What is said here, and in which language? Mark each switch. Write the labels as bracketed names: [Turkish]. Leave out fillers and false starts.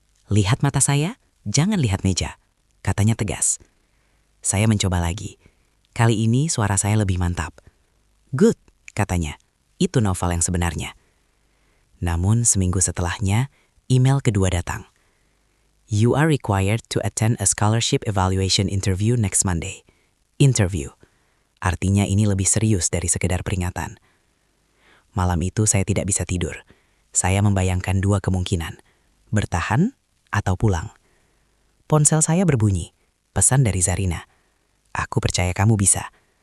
[Indonesian] Lihat mata saya, jangan lihat meja, katanya tegas. Saya mencoba lagi. Kali ini suara saya lebih mantap. [English] Good, [Indonesian] katanya. Itu novel yang sebenarnya. Namun seminggu setelahnya, email kedua datang. [English] You are required to attend a scholarship evaluation interview next Monday. Interview. [Indonesian] Artinya ini lebih serius dari sekedar peringatan. Malam itu saya tidak bisa tidur. Saya membayangkan dua kemungkinan. Bertahan atau pulang. Ponsel saya berbunyi. Pesan dari Zarina. Aku percaya kamu bisa.